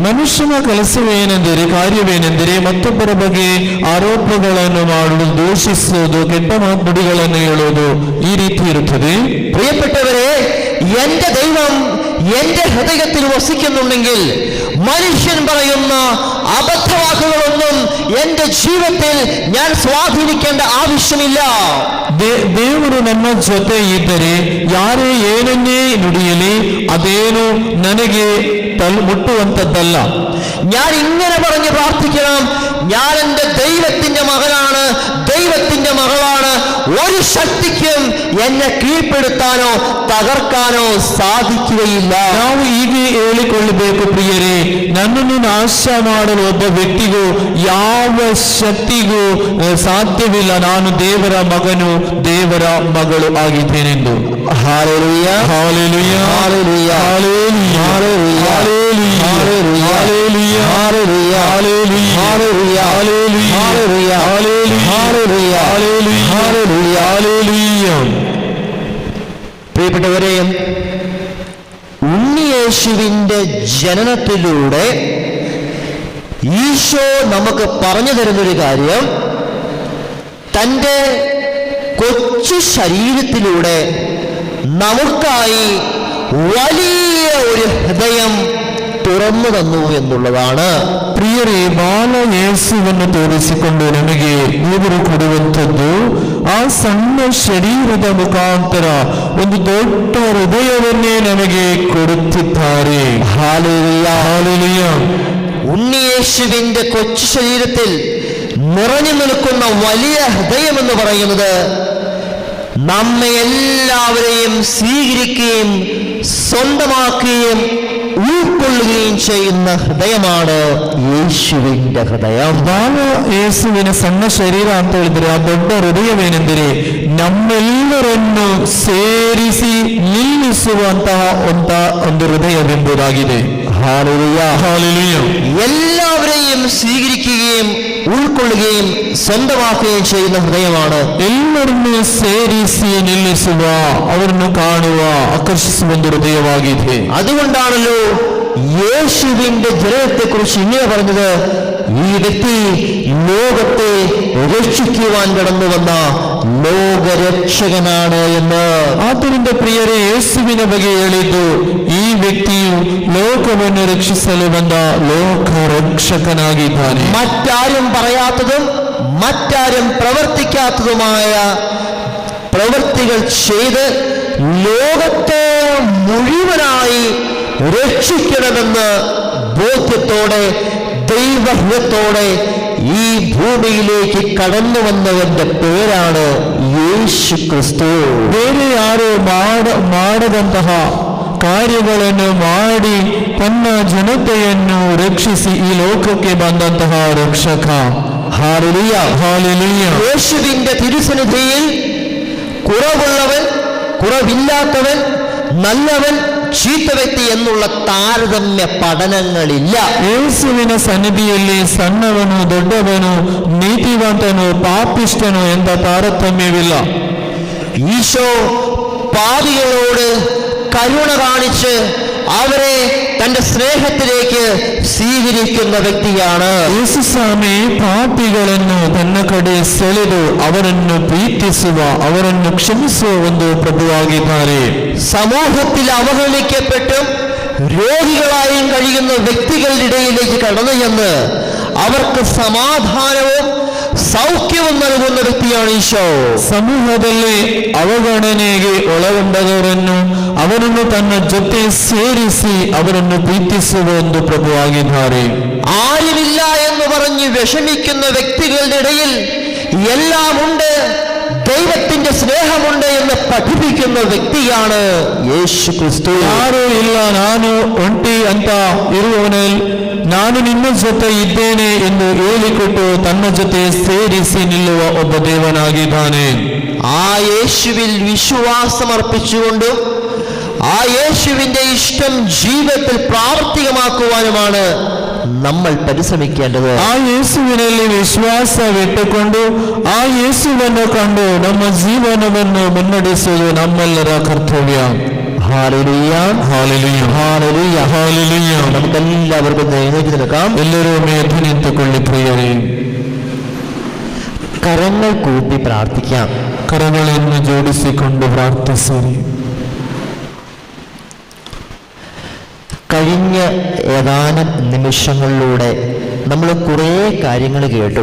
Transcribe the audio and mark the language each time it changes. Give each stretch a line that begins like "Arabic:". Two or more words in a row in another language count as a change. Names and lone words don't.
Kannada: ಮನುಷ್ಯನ ಕೆಲಸವೇನೆಂದರೆ, ಕಾರ್ಯವೇನೆಂದರೆ ಮತ್ತೊಬ್ಬರ ಬಗ್ಗೆ ಆರೋಪಗಳನ್ನು ಮಾಡುವುದು, ದೂಷಿಸುವುದು, ಕೆಟ್ಟ ನುಡಿಗಳನ್ನು ಹೇಳುವುದು, ಈ ರೀತಿ ಇರುತ್ತದೆ.
Malayalam: പ്രിയപ്പെട്ടവരെ, എന്റെ ദൈവം എന്റെ ഹൃദയത്തിൽ വസിക്കുന്നുണ്ടെങ്കിൽ മനുഷ്യൻ പറയുന്ന അബദ്ധവാക്കുകളൊന്നും എന്റെ ജീവിതത്തിൽ ഞാൻ സ്വാധീനിക്കേണ്ട ആവശ്യമില്ല.
Kannada: ದೇವರು ನನ್ನ ಜೊತೆ ಇದ್ದರೆ ಯಾರೇ ಏನನ್ನೇ ನುಡಿಯಲಿ ಅದೇನು ನನಗೆ മുട്ടുವಂತದ್ದല്ല.
Malayalam: ഞാൻ ഇങ്ങനെ പറഞ്ഞ് പ്രാർത്ഥിക്കണം, ഞാൻ എന്റെ ദൈവത്തിന്റെ മകനാണ്, ദൈവത്തിന്റെ മകളാണ്, ഒരു ശക്തിക്കും എന്നെ കീഴ്പ്പെടുത്താനോ തകർക്കാനോ സാധിക്കുകയില്ല.
Kannada: ನಾವು ಹೀಗೆ ಹೇಳಿಕೊಳ್ಳಬೇಕು, ಪ್ರಿಯರೇ, ನನ್ನನ್ನು ನಾಶ ಮಾಡಲು ಒಬ್ಬ ವ್ಯಕ್ತಿಗೂ ಯಾವ ಶಕ್ತಿಗೂ ಸಾಧ್ಯವಿಲ್ಲ. ನಾನು ದೇವರ ಮಗನು, ದೇವರ ಮಗಳು ಆಗಿದ್ದೇನೆಂದು. ಹಾಲೆಲೂಯಾ, ಹಾಲೆಲೂಯಾ, ಹಾಲೆಲೂಯಾ, ಹಾಲೆಲೂಯಾ, ಹಾಲೆಲೂಯಾ, ಹಾಲೆಲೂಯಾ, ಹಾಲೆಲೂಯಾ, ಹಾಲೆಲೂಯಾ, ಹಾಲೆಲೂಯಾ, ಹಾಲೆಲೂಯಾ, ಹಾಲೆಲೂಯಾ, ಹಾಲೆಲೂಯಾ, ಹಾಲೆಲೂಯಾ, ಹಾಲೆಲೂಯಾ.
Malayalam: പ്രിയപ്പെട്ടവരെ, ഉണ്ണിയേശുവിന്റെ ജനനത്തിലൂടെ ഈശോ നമുക്ക് പറഞ്ഞു തരുന്നൊരു കാര്യം, തൻ്റെ കൊച്ചു ശരീരത്തിലൂടെ നമുക്കായി വലിയ ഒരു ഹൃദയം തുറന്നു തന്നു എന്നുള്ളതാണ്.
Kannada: ಪ್ರಿಯರೇ, ಬಾಲ ಯೇಸುವನ್ನು ತೋರಿಸಿಕೊಂಡು ನಮಗೆ ದೇವರು ಕೊಡುವಂಥದ್ದು ಆ ಸಣ್ಣ ಶರೀರದ ಮುಖಾಂತರ ಒಂದು ದೊಡ್ಡ ಹೃದಯವನ್ನೇ ನಮಗೆ ಕೊಡುತ್ತಿದ್ದಾರೆ.
Malayalam: ഹല്ലേലൂയ,
Kannada: ಹಾಲೆಲೂಯ.
Malayalam: ഉണ്ണിയേശുവിന്റെ കൊച്ചു ശരീരത്തിൽ നിറഞ്ഞു നിൽക്കുന്ന വലിയ ഹൃദയം എന്ന് പറയുന്നത് നമ്മെ എല്ലാവരെയും സ്വീകരിക്കുകയും സ്വന്തമാക്കുകയും ഉൾക്കൊള്ളുകയും ചെയ്യുന്ന ഹൃദയമാണ് യേശുവിന്റെ ഹൃദയം.
Kannada: ಬಾಲ ಯೇಸುವಿನ ಸಣ್ಣ ಶರೀರ ಅಂತ ಹೇಳಿದ್ರೆ ಆ ದೊಡ್ಡ ಹೃದಯವೇನೆಂದರೆ ನಮ್ಮೆಲ್ಲರನ್ನು ಸೇರಿಸಿ ನಿಲ್ಲಿಸುವಂತಹ ಒಂದು ಹೃದಯವೆಂಬುದಾಗಿದೆ.
Malayalam: ഹല്ലേലൂയ,
Kannada: ಹಾಲೆಲೂಯ.
Malayalam: എല്ലാവരെയും സ്വീകരിക്കുകയും ഉൾക്കൊള്ളുകയും സ്വന്തമാക്കുകയും ചെയ്യുന്ന ഹൃദയമാണ്.
Kannada: ಎಲ್ಲರನ್ನು ಸೇರಿಸಿ ನಿಲ್ಲಿಸುವ, ಅವರನ್ನು ಕಾಣುವ, ಆಕರ್ಷಿಸುವ ಒಂದು ಹೃದಯವಾಗಿದೆ.
Malayalam: അതുകൊണ്ടാണല്ലോ യേശുവിന്റെ ജനനത്തെ കുറിച്ച് ഇങ്ങനെ പറഞ്ഞത്, ഈ വ്യക്തി ലോകത്തെ രക്ഷിക്കുവാൻ കടന്നു വന്ന ലോകരക്ഷകനാണ് എന്ന്.
Kannada: ಆದ್ದರಿಂದ ಪ್ರಿಯರೇ, ಯೇಸುವಿನ ಬಗ್ಗೆ ಹೇಳಿದ್ದು, ಈ ವ್ಯಕ್ತಿಯು ಲೋಕವನ್ನು ರಕ್ಷಿಸಲು ಬಂದ ಲೋಕ ರಕ್ಷಕನಾಗಿದ್ದಾನೆ.
Malayalam: മറ്റാരും പറയാത്തതും മറ്റാരും പ്രവർത്തിക്കാത്തതുമായ പ്രവൃത്തികൾ ചെയ്ത് ലോകത്തെ മുഴുവനായി രക്ഷിക്കണമെന്ന് ബോധ്യത്തോടെ ദൈവഹിതത്തോടെ ഈ ഭൂമിയിലേക്ക് കടന്നു വന്നവന്റെ പേരാണ് യേശು ಕ್ರಿಸ್ತು.
Kannada: ಬೇರೆ ಯಾರು ಮಾಡದಂತಹ ಕಾರ್ಯಗಳನ್ನು ಮಾಡಿ ತನ್ನ ಜನತೆಯನ್ನು ರಕ್ಷಿಸಿ ಈ ಲೋಕಕ್ಕೆ ಬಂದಂತಹ ರಕ್ಷಕ.
Malayalam: ഹല്ലേലൂയ, ഹല്ലേലൂയ. യേശുവിന്റെ തിരുസന്നിധിയിൽ കുറവുള്ളവൻ, കുറവില്ലാത്തവൻ, നല്ലവൻ, ചീത്ത വ്യക്തി എന്നുള്ള താരതമ്യ പഠനങ്ങളില്ല.
Kannada: ಯೇಸುವಿನ ಸನ್ನಿಧಿಯಲ್ಲಿ ಸಣ್ಣವನು ದೊಡ್ಡವನು, ನೀತಿವಂತನು ಪಾಪಿಷ್ಟನು ಎಂಬ ತಾರತಮ್ಯವಿಲ್ಲ.
Malayalam: ഈശോ പാപികളോട് കരുണ കാണിച്ച് അവരെ തന്റെ സ്നേഹത്തിലേക്ക് സ്വീകരിക്കുന്ന വ്യക്തിയാണ്.
Kannada: ಯೇಸುಸ್ವಾಮಿ ಪಾಪಿಗಳನ್ನು ತನ್ನ ಕಡೆ ಸೆಳೆದು ಅವರನ್ನು ಪ್ರೀತಿಸುವ, ಅವರನ್ನು ಕ್ಷಮಿಸುವ ಒಂದು ಪ್ರಭುವಾಗಿದ್ದಾರೆ.
Malayalam: സമൂഹത്തിൽ അവഹേളിക്കപ്പെട്ടും രോഗികളായും കഴിയുന്ന വ്യക്തികളുടെ ഇടയിലേക്ക് കടന്നു ചെന്ന് അവർക്ക് സമാധാനവും സൗഖ്യവും നൽകുന്ന വ്യക്തിയാണ് ഈശോ.
Kannada: ಸಮೂಹದಲ್ಲಿ ಅವಗಣನೆಗೆ ಒಳಗೊಂಡವರನ್ನು ಅವರನ್ನು ತನ್ನ ಜೊತೆ ಸೇರಿಸಿ ಅವರನ್ನು ಪ್ರೀತಿಸುವ ಒಂದು ಪ್ರಭುವಾಗಿದ್ದಾರೆ.
Malayalam: ആരുമില്ല എന്ന് പറഞ്ഞ് വിഷമിക്കുന്ന വ്യക്തികളുടെ ഇടയിൽ എല്ലാമുണ്ട്, ദൈവത്തിന്റെ സ്നേഹമുണ്ട് എന്ന് പഠിപ്പിക്കുന്ന വ്യക്തിയാണ് യേശു ക്രിസ്തു.
Kannada: ಯಾರೂ ಇಲ್ಲ, ನಾನು ಒಂಟಿ ಅಂತ ಇರುವವನಲ್ಲಿ ನಾನು ನಿನ್ನ ಜೊತೆ ಇದ್ದೇನೆ ಎಂದು ಹೇಳಿಕೊಟ್ಟು ತನ್ನ ಜೊತೆ ಸೇರಿಸಿ ನಿಲ್ಲುವ ಒಬ್ಬ ದೇವನಾಗಿದ್ದಾನೆ.
Malayalam: ആ യേശുവിൽ വിശ്വാസമർപ്പിച്ചുകൊണ്ടും ആ യേശുവിന്റെ ഇഷ്ടം ജീവിതത്തിൽ പ്രാവർത്തികമാക്കുവാനുമാണ് നമ്മൾ പരിശ്രമിക്കേണ്ടത്.
Kannada: ಆ ಯೇಸುವಿನಲ್ಲಿ ವಿಶ್ವಾಸವಿಟ್ಟುಕೊಂಡು ಆ ಯೇಸುವನ್ನು ಕಂಡು ನಮ್ಮ ಜೀವನವನ್ನು ಮುನ್ನಡೆಸುವುದು ನಮ್ಮೆಲ್ಲರ ಕರ್ತವ್ಯ.
Malayalam: ഹല്ലേലൂയ,
Kannada: ಹಾಲೆಲೂಯ,
Malayalam: ഹല്ലേലൂയ,
Kannada: ಹಾಲೆಲೂಯ.
Malayalam: നമുക്കെല്ലാവർക്കും എഴുന്നേറ്റ് നിൽക്കാം.
Kannada: ಎಲ್ಲರೂ ಎದ್ದು ನಿಂತುಕೊಳ್ಳಿ ಪ್ರಿಯರೇ.
Malayalam: കരങ്ങൾ കൂപ്പി പ്രാർത്ഥിക്കാം.
Kannada: ಕರಗಳನ್ನು ಜೋಡಿಸಿಕೊಂಡು ಪ್ರಾರ್ಥಿಸಿರಿ.
Malayalam: കഴിഞ്ഞ ഏതാനും നിമിഷങ്ങളിലൂടെ നമ്മൾ കുറേ കാര്യങ്ങൾ കേട്ടു.